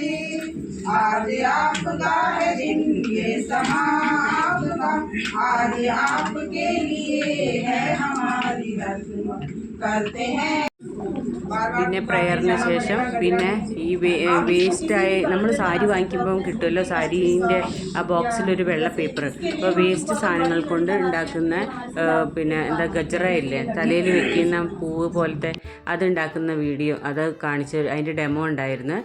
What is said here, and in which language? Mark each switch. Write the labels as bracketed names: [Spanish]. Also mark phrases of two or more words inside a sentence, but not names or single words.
[Hindi] आज आपका है दिन, ये समा आपका, आज आपके लिए है हमारी हर दुआ, करते हैं. [Malayalam] പിന്നെ പ്രയറിന് ശേഷം പിന്നെ ഈ വേസ്റ്റായി നമ്മൾ സാരി വാങ്ങിക്കുമ്പം കിട്ടുമല്ലോ, സാരീൻ്റെ ആ ബോക്സിലൊരു വെള്ള പേപ്പർ. അപ്പോൾ വേസ്റ്റ് സാധനങ്ങൾ കൊണ്ട് ഉണ്ടാക്കുന്ന പിന്നെ എന്താ ഗജറയില്ലേ, തലയിൽ വെക്കുന്ന പൂവ് പോലത്തെ അതുണ്ടാക്കുന്ന വീഡിയോ അത് കാണിച്ച് അതിൻ്റെ ഡെമോ ഉണ്ടായിരുന്നു.